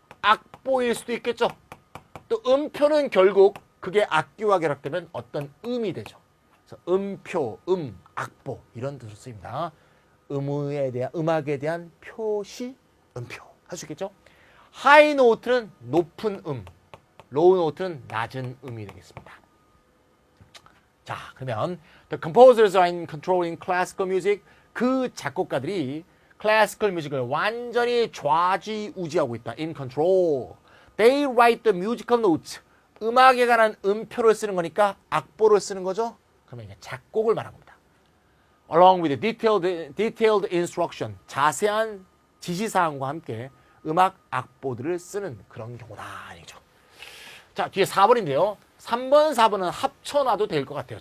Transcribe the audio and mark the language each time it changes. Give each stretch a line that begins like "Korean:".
Korean: 악보일 수도 있겠죠. 또 음표는 결국 그게 악기와 결합되면 어떤 음이 되죠. 그래서 음표, 악보 이런 뜻으로 쓰입니다. 음악에 대한 표시, 음표 할 수 있겠죠. 하이 노트는 높은 로우 노트는 낮은 음이 되겠습니다. 자, 그러면
English: the composers are in controlling classical music.
Korean: 그 작곡가들이 클래시컬 뮤직을 완전히 좌지우지하고 있다.
English: in control. They write the musical notes.
Korean: 음악에 관한 음표를 쓰는 거니까 악보를 쓰는 거죠. 그러면 이제 작곡을 말한 겁니다.
English: Along with detailed instruction,
Korean: 자세한 지시사항과 함께 음악 악보들을 쓰는 그런 경우다. 아니죠. 자, 뒤에 4번인데요. 3번, 4번은 합쳐놔도 될 것 같아요.